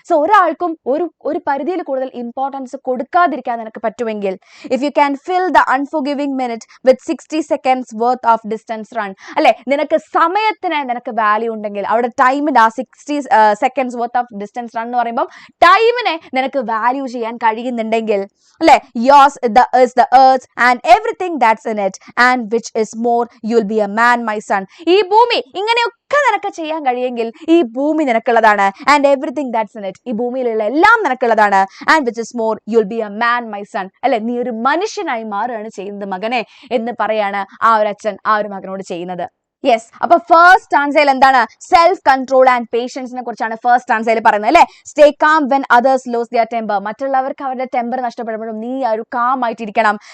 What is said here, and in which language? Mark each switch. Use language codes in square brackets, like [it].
[ml] So ഒരാൾക്കും ഒരു പരിധിയിൽ കൂടുതൽ ഇമ്പോർട്ടൻസ് കൊടുക്കാതിരിക്കാൻ നിനക്ക് പറ്റുമെങ്കിൽ. [en] if you can fill the unforgiving minute with 60 seconds worth of distance run [ml] അല്ലെ, നിനക്ക് സമയത്തിന് നിനക്ക് വാല്യൂ ഉണ്ടെങ്കിൽ, അവിടെ ടൈമിന്റെ ആ [en] 60 seconds worth of distance run [ml] എന്ന് പറയുമ്പോൾ ടൈമിനെ നിനക്ക് വാല്യൂ ചെയ്യാൻ കഴിയുന്നുണ്ടെങ്കിൽ അല്ലെ. [en] yours is the earth and everything that's in it, and which is more, you'll be a man my son. [ml] ഈ ഭൂമി ഇങ്ങനെയൊക്കെ നിനക്ക് ചെയ്യാൻ കഴിയെങ്കിൽ ഈ ഭൂമി നിനക്കുള്ളതാണ്. [en] and everything that's in it, [ml] ഈ ഭൂമിയിലുള്ള എല്ലാം നിനക്കുള്ളതാണ്. [en] and which is more, you'll be a man my son [ml] അല്ലെ, നീ ഒരു മനുഷ്യനായി മാറുകയാണ് ചെയ്യുന്നത് മകനെ എന്ന് പറയാണ് ആ ഒരു അച്ഛൻ ആ ഒരു മകനോട് ചെയ്യുന്നത്. യെസ്, അപ്പൊ ഫസ്റ്റ് സ്റ്റാൻസയിൽ എന്താണ്? സെൽഫ് കൺട്രോൾ ആൻഡ് പേഷ്യൻസിനെ കുറിച്ചാണ് ഫസ്റ്റ് സ്റ്റാൻസയിൽ പറയുന്നത് അല്ലെ. [en] Stay calm when others lose their temper. [ml] മറ്റുള്ളവർക്ക് അവരുടെ ടെമ്പർ നഷ്ടപ്പെടുമ്പോഴും നീ ഒരു കാം ആയിട്ടിരിക്കണം.